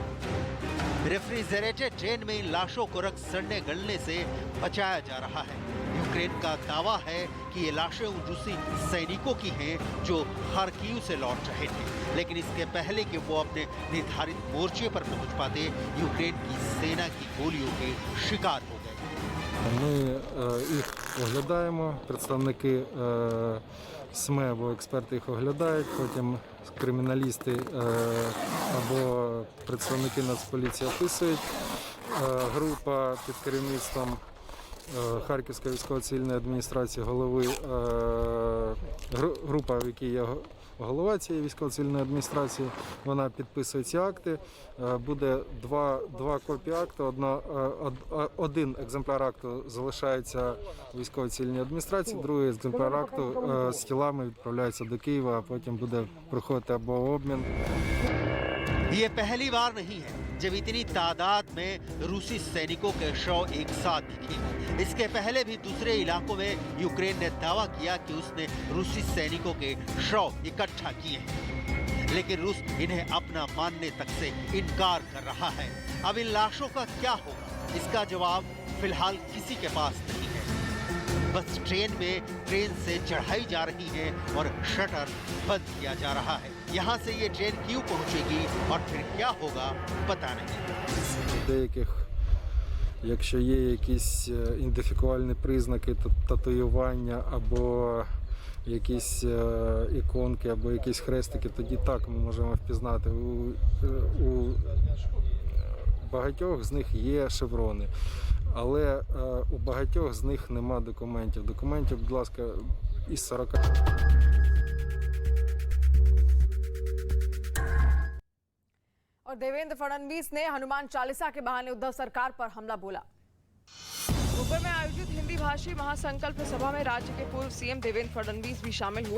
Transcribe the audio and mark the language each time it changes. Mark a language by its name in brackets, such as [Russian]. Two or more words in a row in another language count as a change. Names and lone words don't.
[English] refrigerated train [Hindi] में इन लाशों को रख सड़ने गलने से बचाया जा रहा है। यूक्रेन का दावा है कि ये लाशें उन रूसी सैनिकों की हैं जो खार्किव से लौट रहे थे, लेकिन इसके पहले कि वो अपने निर्धारित मोर्चे पर पहुंच पाते, यूक्रेन की सेना की गोलियों के शिकार हो गए। [Ukrainian] Ми їх оглядаємо, представники СМЕ або експерти їх оглядають, потім криміналісти або представники Нацполіції описують. Група під керівництвом Харківської військово-цивільної адміністрації голови, група, в якій я голова цієї військово-цивільної адміністрації. Вона підписує ці акти. Буде два копії акту. Один екземпляр акту залишається у військово-цивільній адміністрації, другий екземпляр акту з тілами відправляється до Києва, а потім буде проходити або обмін. [Hindi] ये पहली बार नहीं है जब इतनी तादाद में रूसी सैनिकों के शव एक साथ दिखे। इसके पहले भी दूसरे इलाकों में यूक्रेन ने दावा किया कि उसने रूसी सैनिकों के शव इकट्ठा किए हैं, लेकिन रूस इन्हें अपना मानने तक से इनकार कर रहा है। अब इन लाशों का क्या होगा, इसका जवाब फिलहाल किसी के पास नहीं है। बस ट्रेन से चढ़ाई जा रही है और शटर बंद किया जा रहा है। यहाँ से ये ट्रेन क्यों पहुँचेगी और फिर क्या होगा पता नहीं। [Ukrainian] Деяких, якщо є якісь ідентифікувальні признаки, татуювання або якісь іконки, або якісь хрестики, тоді так ми можемо впізнати. У багатьох з них є шеврони, але у багатьох з них нема документів. Документів, будь ласка, із 40. [Hindi] और देवेंद्र फडणवीस ने हनुमान चालीसा के बहाने उद्धव सरकार पर हमला बोला। मुंबई में आयोजित हिंदी भाषी महासंकल्प सभा में राज्य के पूर्व सीएम देवेंद्र फडणवीस भी शामिल हुए।